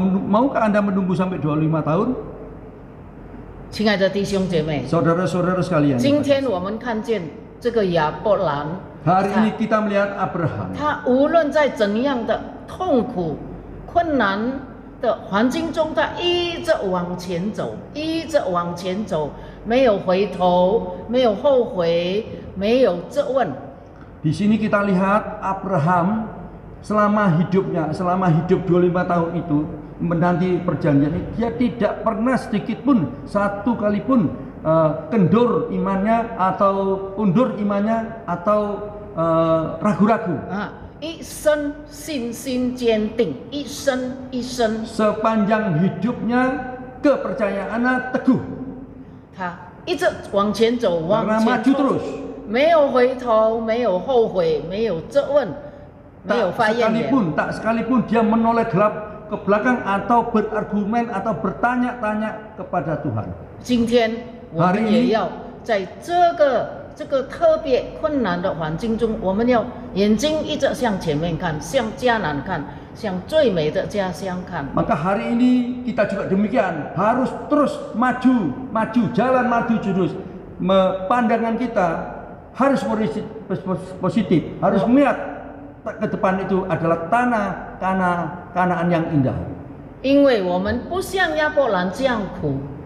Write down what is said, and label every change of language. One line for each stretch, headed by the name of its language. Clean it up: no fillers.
Indonesian: Maukah Anda menunggu sampai 25 tahun?
Chinese: 亲爱的弟兄姐妹，
Indonesian: Saudara-saudara sekalian,
Chinese: 今天我们看见这个亚伯兰，
Indonesian: hari ini kita melihat Abraham.
Chinese: 他无论在怎样的痛苦、困难的环境中，他一直往前走，一直往前走，没有回头，没有后悔，没有质问。
Indonesian: Di sini kita lihat Abraham selama hidup 25 tahun itu menanti perjanjian ini, dia tidak pernah sedikit pun, satu kali pun kendur imannya atau undur imannya atau ragu-ragu.
Chinese: 一生信心坚定，一生一生，
Indonesian: Sepanjang hidupnya kepercayaannya teguh.
Chinese: 他一直往前走，
Indonesian: Karena
Chinese: 往前
Indonesian: maju
Chinese: 冲，
Indonesian: terus.
Chinese: 没有回头，没有后悔，没有质问，没有发怨言。
Indonesian: Tak sekalipun dia menoleh ke belakang atau berargumen atau bertanya-tanya kepada Tuhan.
Chinese: 今天我们也要在这个特别困难的环境中，我们要眼睛一直向前面看，向迦南看，向最美的家乡看。
Indonesian: Maka hari ini kita juga demikian, harus terus maju jalan maju terus. Pandangan kita harus positif, harus melihat ke depan itu adalah tanah Kanaan yang indah.
Chinese: 因为我们不像亚伯兰这样苦，